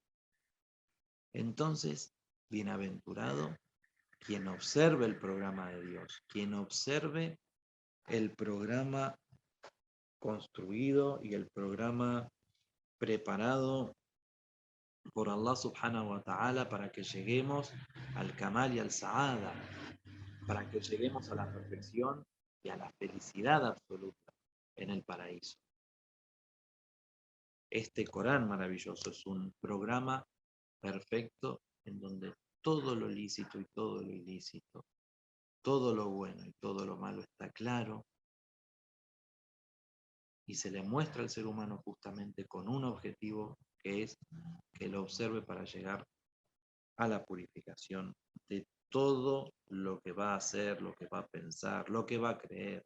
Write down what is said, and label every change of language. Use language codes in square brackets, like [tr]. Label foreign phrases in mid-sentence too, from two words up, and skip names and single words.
[es] Entonces, bienaventurado quien observe el programa de Dios, quien observe el programa construido y el programa preparado por [ar] الله سبحانه وتعالى [es] para que lleguemos al kamal y al sa'ada, para que lleguemos a la perfección y a la felicidad absoluta en el paraíso. Este Corán maravilloso es un programa perfecto en donde todo lo lícito y todo lo ilícito, todo lo bueno y todo lo malo está claro y se le muestra al ser humano justamente con un objetivo que es que lo observe para llegar a la purificación de todo lo que va a hacer, lo que va a pensar, lo que va a creer.